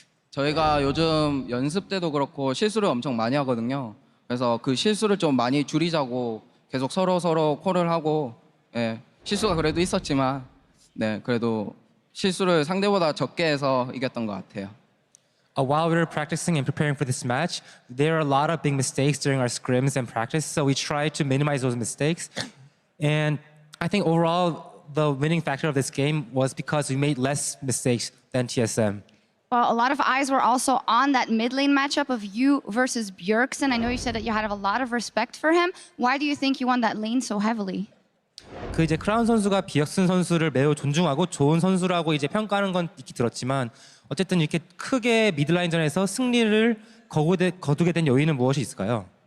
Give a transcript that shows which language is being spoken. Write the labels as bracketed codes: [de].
[ko] 저희가 요즘 연습 때도 그렇고 실수를 엄청 많이 하거든요. 그래서 그 실수를 좀 많이 줄이자고 계속 서로 콜을 하고, 예, 실수가 그래도 있었지만, 네, 그래도 실수를 상대보다 적게 해서 이겼던 것 같아요. [en] While we were practicing and preparing for this match, there are a lot of big mistakes during our scrims and practice, so we tried to minimize those mistakes. And I think overall, the winning factor of this game was because we made less mistakes than TSM. Well, a lot of eyes were also on that mid lane matchup of you versus Bjergsen. I know you said that you had a lot of respect for him. Why do you think you won that lane so heavily? [ko] 그 이제 크라운 선수가 비역슨 선수를 매우 존중하고 좋은 선수라고 이제 평가하는 건 익히 들었지만 어쨌든 이렇게 크게 미드라인전에서 승리를 거두게 된 요인은 무엇이 있을까요?